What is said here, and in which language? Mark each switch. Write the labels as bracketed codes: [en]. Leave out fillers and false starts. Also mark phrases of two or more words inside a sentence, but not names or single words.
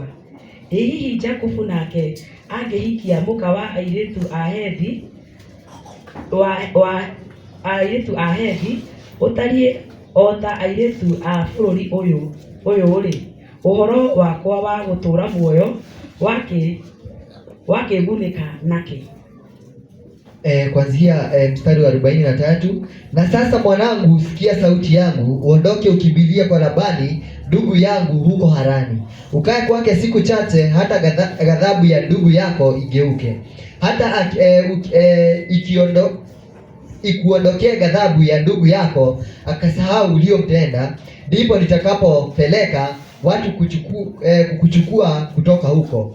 [ki] Ĩ hihi Jakubu nake angĩhikia mũka wa airĩtu a Hethi a Hethi ũtariĩ o ta airĩtu a bũrũri ũyũ rĩ, ũhoro wakwa wa gũtũũra muoyo wakĩgunĩka nake. [sw] Kuanzia mstari wa 43. Na sasa mwanangu, sikia sauti yangu, uondoke ukimbilie kwa Labani ndugu yangu huko Harani, ukae kwake siku chache, hata ghadhabu ya ndugu yako igeuke, hata ikuondokee ghadhabu ya ndugu yako akasahau uliyomtenda, ndipo nitakapopeleka watu kukuchukua kutoka huko.